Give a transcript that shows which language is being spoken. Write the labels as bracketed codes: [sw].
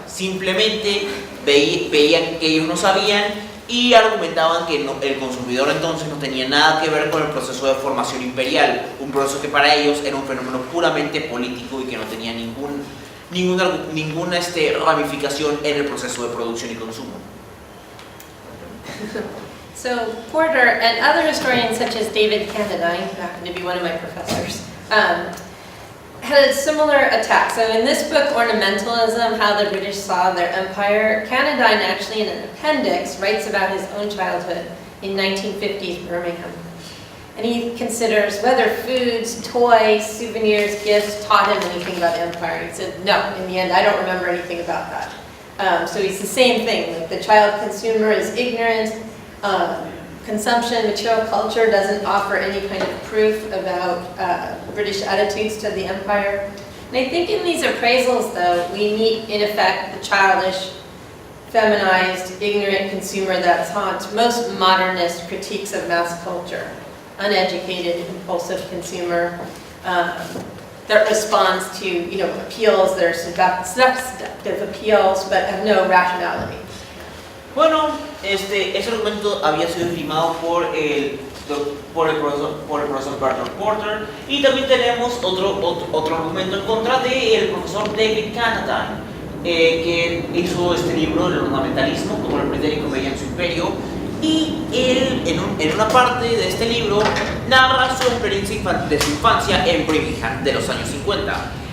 [es] Simplemente veían que ellos no sabían y argumentaban que el consumidor entonces no tenía nada que ver con el proceso de formación imperial, un proceso que para ellos era un fenómeno puramente político y que no tenía ninguna ramificación en el proceso de producción y consumo. [en] So Porter and other historians such as David Cannadine, who happened to be one of my professors, had a similar attack. So in this book, Ornamentalism, How the British Saw Their Empire, Cannadine actually in an appendix writes about his own childhood in 1950s Birmingham. And he considers whether foods, toys, souvenirs, gifts taught him anything about empire. He said, no, in the end, I don't remember anything about that. So it's the same thing, like the child consumer is ignorant, consumption, material culture doesn't offer any kind of proof about British attitudes to the empire. And I think in these appraisals, though, we meet, in effect, the childish, feminized, ignorant consumer that haunts most modernist critiques of mass culture. Uneducated, impulsive consumer that responds to, appeals that are seductive appeals, but have no rationality. [es] Bueno, ese argumento había sido esgrimado por el profesor Bernard Porter, y también tenemos otro argumento en contra del profesor David Cannadine, que hizo este libro, El ornamentalismo, como el británico veía en su imperio, y él en una parte de este libro narra su experiencia de su infancia en Birmingham de los años 50.